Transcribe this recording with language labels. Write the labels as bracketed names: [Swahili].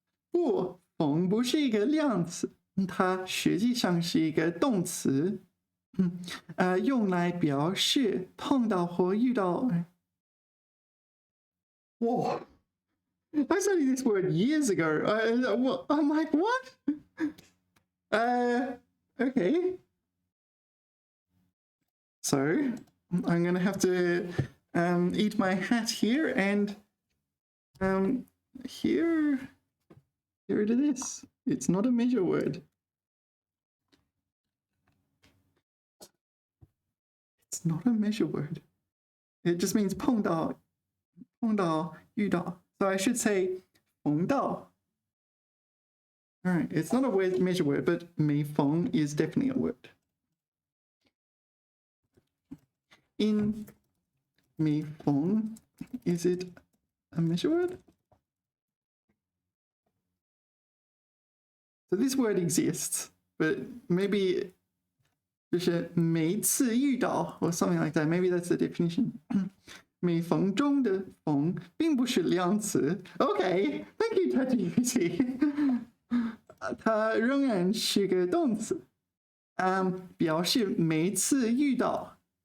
[Chinese] 不，逢不是一个量词，它实际上是一个动词，用来表示碰到或遇到。 [English] Whoa! I studied this word years ago. I'm like, what? Okay. So I'm gonna have to eat my hat here, and here it is. It's not a measure word. It's not a measure word. It just means [Chinese] 碰到,遇到. [English] So I should say 逢到. All right, it's not a measure word, but 每逢 is definitely a word. In 每逢, is it a measure word? So this word exists, but maybe [Chinese] 就是每次遇到 [English] or something like that. Maybe that's the definition. [Chinese] 每逢中的逢并不是量词。 [English] Okay, thank you, ChatGPT. [Chinese] 它仍然是个动词，表示每次遇到。